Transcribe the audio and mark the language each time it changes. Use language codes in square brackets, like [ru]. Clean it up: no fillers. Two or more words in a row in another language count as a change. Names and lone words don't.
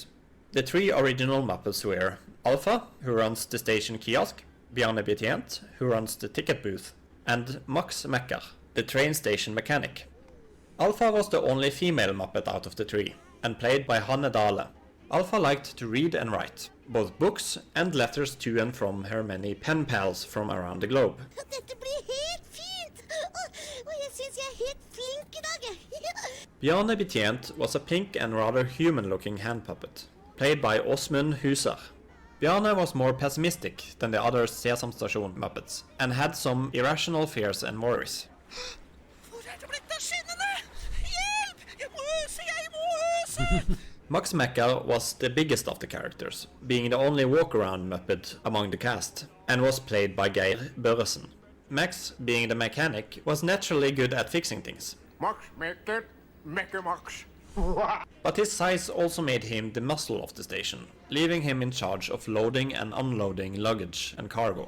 [en] The 3 original Muppets were Alpha, who runs the station kiosk, Bjarne Betjent, who runs the ticket booth, and Max Mekker, the train station mechanic. Alpha was the only female Muppet out of the 3, and played by Hanne Dahle. Alpha liked to read and write, both books and letters to and from her many pen pals from around the globe. [no] Dette blir helt fint! Og jeg synes jeg helt flink nok I dag. [en] Bjarne Betjent was a pink and rather human-looking hand puppet, played by Åsmund Husar. Bjarne was more pessimistic than the other Sesam Stasjon Muppets, and had some irrational fears and worries. [no] Hvor det blitt av skinnene? Hjelp! Jeg må øse! [en] Max Mekker was the biggest of the characters, being the only walk-around Muppet among the cast, and was played by Geir Børresen. Max, being the mechanic, was naturally good at fixing things. Max Mekker, Mekker Max. But his size also made him the muscle of the station, leaving him in charge of loading and unloading luggage and cargo.